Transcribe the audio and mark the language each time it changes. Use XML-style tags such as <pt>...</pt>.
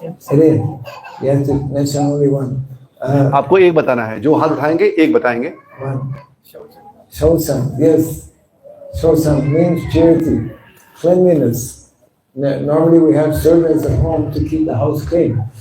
<en>Again, you have to mention only one.</en> <hi>आपको एक बताना है, जो हाथ उठाएंगे एक बताएंगे।</hi> <en>One. Shaucham, yes. Shaucham means purity, cleanliness. Normally we have servants at home to keep the house clean.</en>